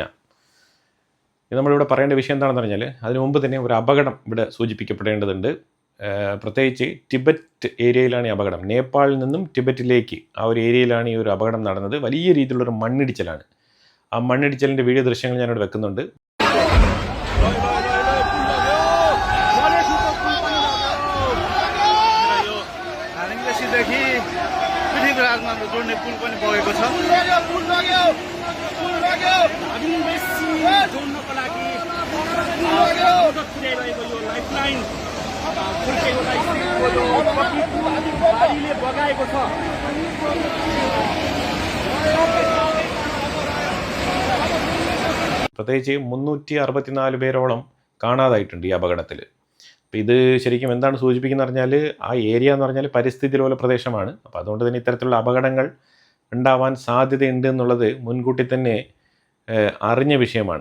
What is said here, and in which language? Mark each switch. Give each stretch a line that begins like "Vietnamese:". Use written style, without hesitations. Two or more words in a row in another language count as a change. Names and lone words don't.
Malayalam: ഇത് നമ്മളിവിടെ പറയേണ്ട വിഷയം എന്താണെന്ന് പറഞ്ഞാൽ, അതിനു മുമ്പ് തന്നെ ഒരു അപകടം ഇവിടെ സൂചിപ്പിക്കപ്പെടേണ്ടതുണ്ട്. പ്രത്യേകിച്ച് ടിബറ്റ് ഏരിയയിലാണ് ഈ അപകടം. നേപ്പാളിൽ നിന്നും ടിബറ്റിലേക്ക് ആ ഒരു ഏരിയയിലാണ് ഈ ഒരു അപകടം നടന്നത്. വലിയ രീതിയിലുള്ളൊരു മണ്ണിടിച്ചിലാണ്. ആ മണ്ണിടിച്ചിലിൻ്റെ വീഡിയോ ദൃശ്യങ്ങൾ ഞാനിവിടെ വെക്കുന്നുണ്ട്.
Nepali: जोड्ने पुल पनि बगेको छ। जोड्नको लागि पुर्याइरहेको यो लाइफलाइन बाढीले बगाएको छ।
Malayalam: പ്രത്യേകിച്ച് 364 പേരോളം കാണാതായിട്ടുണ്ട് ഈ അപകടത്തിൽ. അപ്പോൾ ഇത് ശരിക്കും എന്താണ് സൂചിപ്പിക്കുന്നത് പറഞ്ഞാൽ, ആ ഏരിയ എന്ന് പറഞ്ഞാൽ പരിസ്ഥിതി ലോല പ്രദേശമാണ്. അപ്പോൾ അതുകൊണ്ട് തന്നെ ഇത്തരത്തിലുള്ള അപകടങ്ങൾ ഉണ്ടാവാൻ സാധ്യതയുണ്ട് എന്നുള്ളത് മുൻകൂട്ടി തന്നെ അറിഞ്ഞ വിഷയമാണ്.